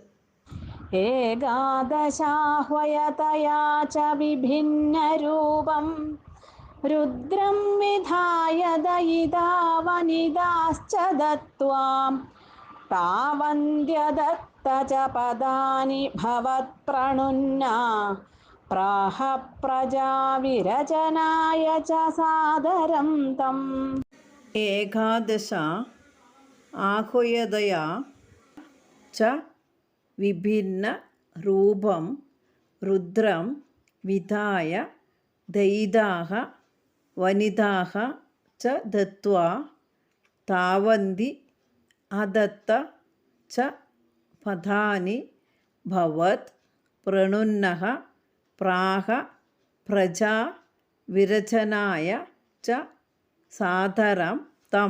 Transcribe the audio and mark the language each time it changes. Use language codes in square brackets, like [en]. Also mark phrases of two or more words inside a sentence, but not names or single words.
[sa] एकादशाह्वयतया च विभिन्नरूपं रुद्रं विधाय दयिता वनिताश्च दत्त्वा तावन्त्यदत्त च पदानि भवत्प्रणुन्ना प्राह प्रजाविरचनाय च सादरं तम्. ഏകാദശ ആഹുയതയാ ച വിഭിന്ന രൂപം രുദ്രം വിധായ ദൈതാഹ വനിതാഹ ച ദത്വാ താവന്തി അദത്ത ച പദാനി ഭവത് പ്രണുന്നഃ പ്രാഹ പ്രജാ വിരചനായ ച സാദരം തം.